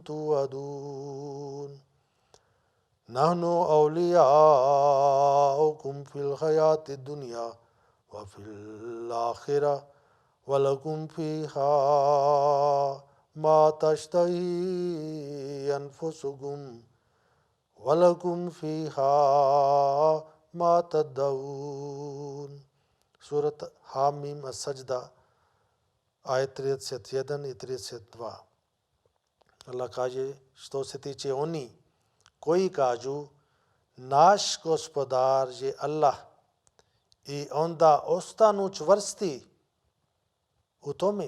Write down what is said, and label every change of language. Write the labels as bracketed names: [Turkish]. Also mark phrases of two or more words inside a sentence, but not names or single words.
[Arabic] تُوعَدُونَ نَحْنُ أَوْلِيَاؤُكُمْ فِي الْحَيَاةِ الدُّنْيَا وَفِي الْآخِرَةِ وَلَكُمْ فِيهَا مَا تَشْتَهِي أَنفُسُكُمْ وَلَكُمْ فِيهَا مَا تَدَّعُونَ. [Bosnian] Surat Hamim As-Sajda, ajet 31 i 32. Allah kaže, što se tiče oni koji kažu naš gospodar je Allah, i onda ostanu čvrsti u tome.